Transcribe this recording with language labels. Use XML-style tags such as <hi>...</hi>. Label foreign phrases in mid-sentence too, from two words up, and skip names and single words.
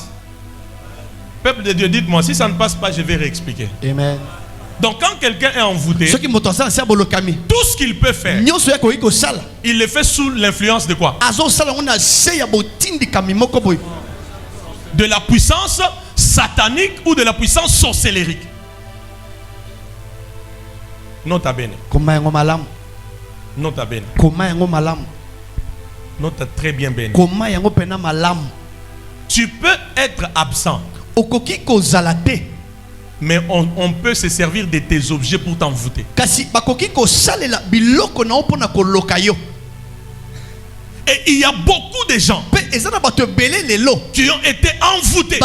<fr>Peuple de Dieu, dites-moi, si ça ne passe pas, je vais réexpliquer. Amen. Donc quand quelqu'un est envoûté, tout ce qu'il peut faire, il le fait sous l'influence de quoi? De la puissance satanique ou de la puissance sorcellérique.</fr> <la>Nota bene. Nota bene.</la> <fr>Nota très bien bene. Tu peux être absent, mais on peut se servir de tes objets pour t'envoûter. Et il y a beaucoup de gens qui ont été envoûtés.</fr>